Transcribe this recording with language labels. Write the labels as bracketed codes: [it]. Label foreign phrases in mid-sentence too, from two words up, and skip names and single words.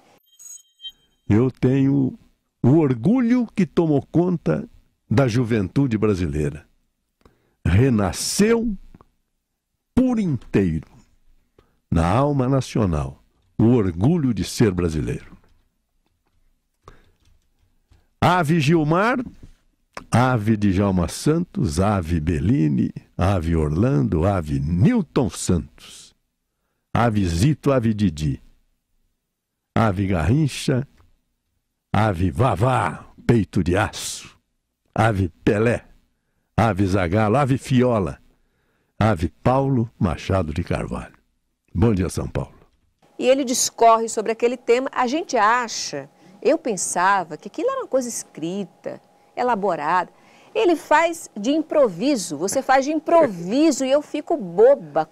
[pt] Eu tenho o orgulho que tomou conta da juventude brasileira. Renasceu por inteiro na alma nacional o orgulho de ser brasileiro. Ave Gilmar, ave Djalma Santos, ave Bellini, ave Orlando, ave Newton Santos, ave Zito, ave Didi, ave Garrincha, ave Vavá, peito de aço, ave Pelé, ave Zagallo, ave Fiola, ave Paulo Machado de Carvalho. Bom dia, São Paulo. E ele discorre sobre aquele tema. A gente acha, eu pensava que aquilo era uma coisa escrita, elaborada. Ele faz de improviso, você faz de improviso e eu fico boba.